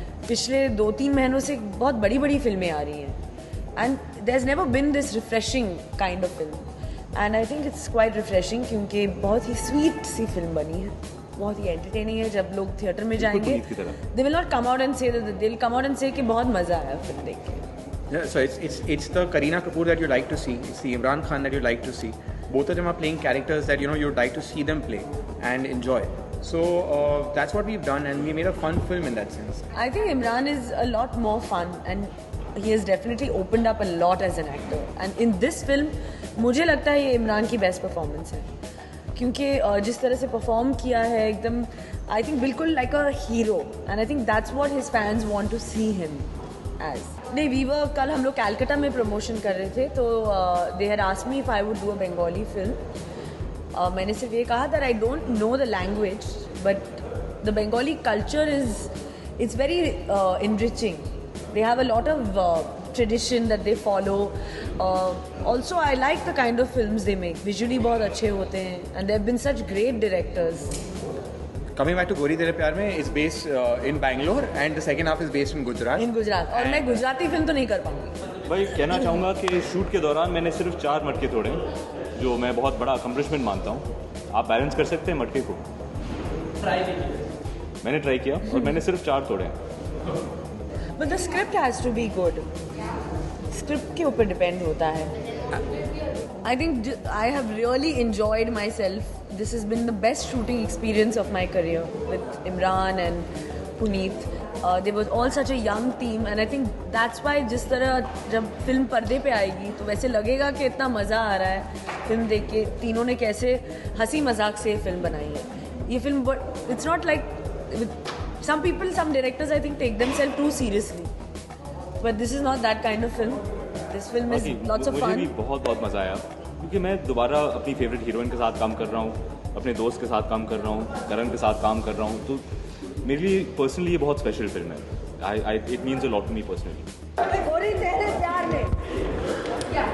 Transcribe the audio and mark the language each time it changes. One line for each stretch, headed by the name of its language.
Hindi: पिछले 2-3 महीनों से बहुत बड़ी बड़ी फिल्में आ रही हैं,
English: and there has never been this refreshing kind of film, and I think it's quite refreshing
Hindi: क्योंकि बहुत ही स्वीट सी फिल्म बनी है, बहुत ही एंटरटेनिंग है. जब लोग थिएटर में जाएंगे
English: they will not come out and say,
Hindi: दे will come out and से कि बहुत मज़ा आया फिल्म देख के.
English: Yeah, so it's the Kareena Kapoor that you like to see. It's the Imran Khan that you like to see. Both of them are playing characters that you'd like to see them play and enjoy. So that's what we've done, and we made a fun film in that sense. I think Imran is a lot more fun, and he has definitely opened up a lot as an actor. And in this film,
Hindi: मुझे लगता है ये इमरान की best performance है, क्योंकि जिस तरह से परफॉर्म किया है एकदम,
English: I think बिल्कुल like a hero, and I think that's what his fans want to see him as.
Hindi: नहीं, वीवर कल हम लोग कैलकाटा में प्रमोशन कर रहे थे, तो
English: They had asked me if I would do a Bengali film.
Hindi: मैंने सिर्फ ये कहा
English: That I don't know the language, but the Bengali culture it's very enriching. They have a lot of tradition that they follow. Also, I like the kind of films they make. Visually
Hindi: बहुत अच्छे होते हैं,
English: and there have been such great directors. Coming back to Gori Tere Pyaar Mein, it's based in Bangalore and the second half is based in Gujarat. In Gujarat.
Hindi: और मैं गुजराती फिल्म तो नहीं कर पाऊंगी. भाई कहना चाहूँगा कि शूट के दौरान मैंने सिर्फ 4 मटके तोड़े, जो मैं बहुत बड़ा अकम्पलिशमेंट मानता हूँ. आप बैलेंस कर सकते हैं मटके को? मैंने ट्राई किया और मैंने सिर्फ 4 तोड़े.
English: But the script has to be good.
Hindi: Script के ऊपर डिपेंड होता है.
English: I think I have really enjoyed myself. This has been the best shooting experience of my career with Imran and Puneet. They were all such a young team, and I think that's why
Hindi: जिस तरह जब film पर्दे पे आएगी तो वैसे लगेगा कि इतना मज़ा आ रहा है फिल्म देख के. तीनों ने कैसे हंसी मजाक से फिल्म बनाई है. ये film,
English: it's not like with some people, some directors I think take themselves too seriously, but this is not that kind of film. This film is lots of fun.
Hindi: मुझे भी बहुत मज़ा आया, क्योंकि मैं दोबारा अपनी फेवरेट हीरोइन के साथ काम कर रहा हूँ, अपने दोस्त के साथ काम कर रहा हूँ, करण के साथ काम कर रहा हूँ. तो मेरे लिए पर्सनली ये बहुत स्पेशल फिल्म है.
English: It means a lot to me personally.
Hindi: गोरी तेरे प्यार में.